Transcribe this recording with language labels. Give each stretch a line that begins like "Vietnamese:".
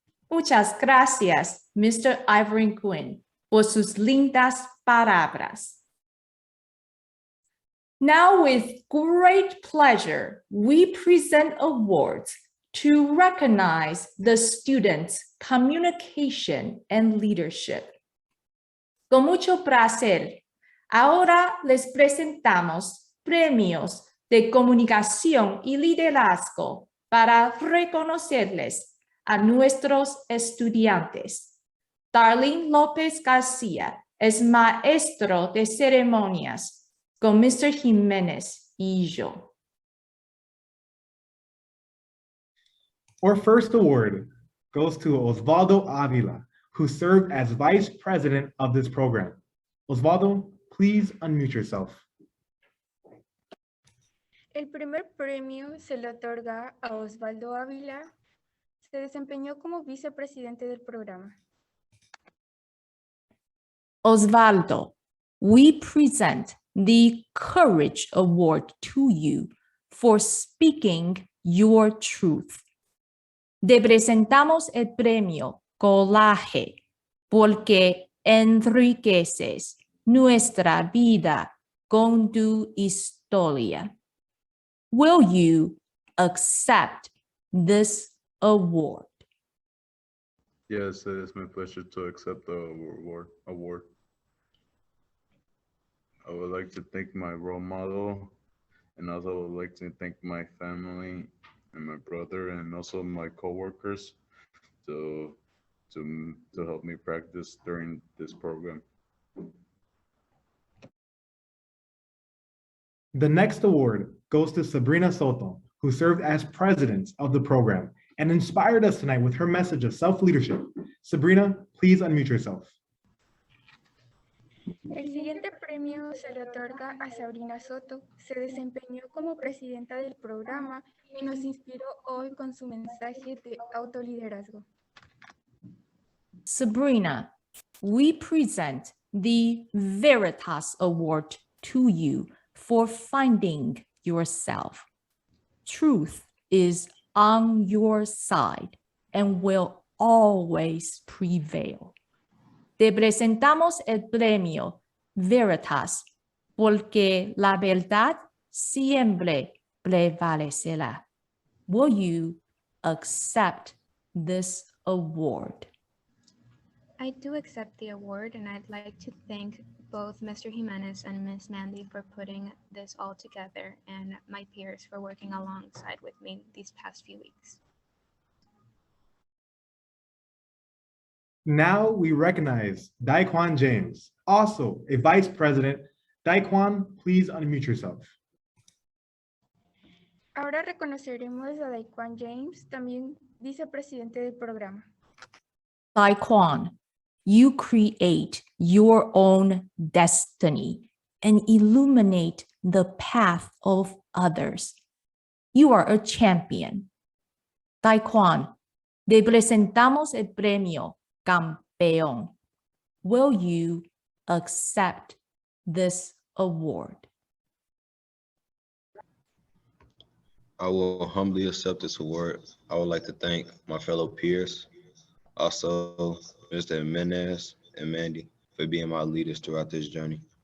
Spanish: Muchas gracias, Mr. Ivory Gwin, por sus lindas palabras.
English: Now, with great pleasure, we present awards to recognize the students' communication and leadership.
Spanish: Con mucho placer, ahora les presentamos premios de comunicación y liderazgo para reconocerles a nuestros estudiantes. Darlin López García es maestro de ceremonias con Mr. Jiménez y yo.
English: Our first award goes to Osvaldo Avila, who served as vice president of this program. Osvaldo, please unmute yourself.
Spanish: El primer premio se le otorga a Osvaldo Ávila. Se desempeñó como vicepresidente del programa.
English: Osvaldo, we present the Courage Award to you for speaking your truth.
Spanish: Te presentamos el premio Coraje porque enriqueces nuestra vida con tu historia.
English: Will you accept this award? Yes, it is my pleasure to accept the award. I would like to thank my role model, and also would like to thank my family and my brother, and also my coworkers to help me practice during this program. The next award goes to Sabrina Soto, who served as president of the program and inspired us tonight with her message of self-leadership. Sabrina, please unmute yourself.
Spanish: El siguiente premio se le otorga a Sabrina Soto. Se desempeñó como presidenta del programa y nos inspiró hoy con su mensaje de autoliderazgo.
English: Sabrina, we present the Veritas Award to you for finding yourself. Truth is on your side and will always prevail.
Spanish: Te presentamos el premio Veritas porque la verdad siempre prevalecerá.
English: Will you accept this award? I do accept the award, and I'd like to thank both Mr. Jimenez and Ms. Mandy for putting this all together, and my peers for working alongside with me these past few weeks. Now we recognize Dyiquwan James, also a vice president. Dyiquwan, please unmute yourself.
Spanish: Ahora reconoceremos a Dyiquwan James, también vicepresidente del programa.
English: Dyiquwan, you create your own destiny and illuminate the path of others. You are a champion.
Spanish: Dyiquwan, te presentamos el premio Campeón.
English: Will you accept this award? I will humbly accept this award. I would like to thank my fellow peers, also Mr. Jimenez and Mandy, for being my leaders throughout this journey.